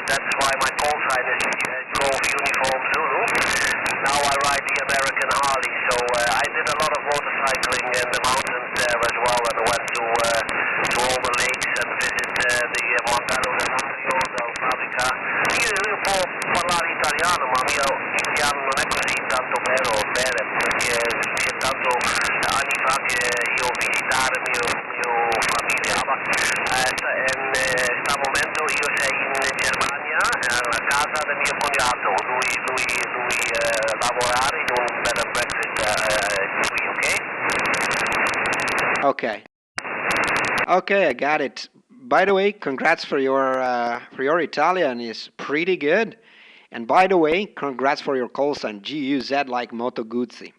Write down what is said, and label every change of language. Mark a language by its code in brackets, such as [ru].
[en] That's why my call sign is Golf Uniform Zulu. Now I ride the American Harley, so I did a lot of motorcycling in the mountains there as well, and I went to all the lakes and visit the Montello del Mario, del Fabbrica. [it] Io può parlare italiano, ma mio italiano non è così tanto bene, perché c'è tanto anni fa che io visitare mio famiglia, ma in sta momento io sei in Germania, alla casa del mio cognato, lui lavorare in un bed and breakfast qui, ok? [en] Okay, I got it. By the way, congrats for your Italian is pretty good. And by the way, congrats for your call sign GUZ like Moto Guzzi.